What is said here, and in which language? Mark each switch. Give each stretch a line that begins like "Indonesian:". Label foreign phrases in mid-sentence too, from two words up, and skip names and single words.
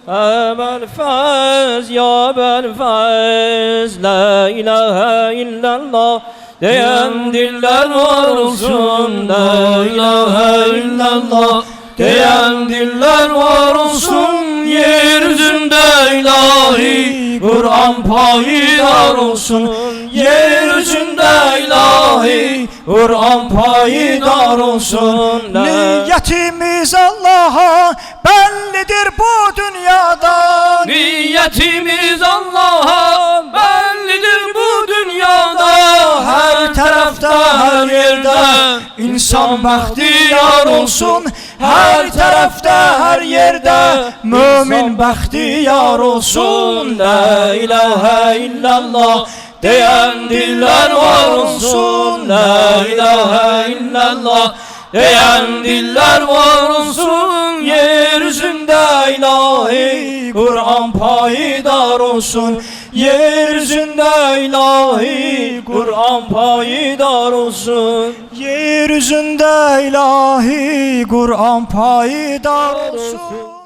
Azerbaijani: Əbəlfəz, ya Bəlfəz.
Arabic: لا إله إلا الله
Azerbaijani: deyən dillər var olsun.
Arabic: لا إله إلا الله
Azerbaijani: deyən dillər var olsun. Yeryüzündə ilahi Kur'an payidar olsun. Yeryüzündə ilahi Kur'an payidar olsun. Niyyətimiz Allah'a bellidir bu dünyada. Niyyetimiz Allah'a bellidir bu dünyada. Her tarafta her yerde insan bəxtiyar olsun. Her tarafta her yerde mümin bəxtiyar olsun.
Arabic: لا إله إلا الله
Azerbaijani: deyən dillər var olsun.
Arabic: لا إله إلا الله
Azerbaijani: deyən dillər var olsun. Yeryüzündə ilahi Kur'an payidar olsun. Yeryüzündə ilahi Kur'an payidar olsun. Yeryüzündə ilahi Kur'an payidar olsun.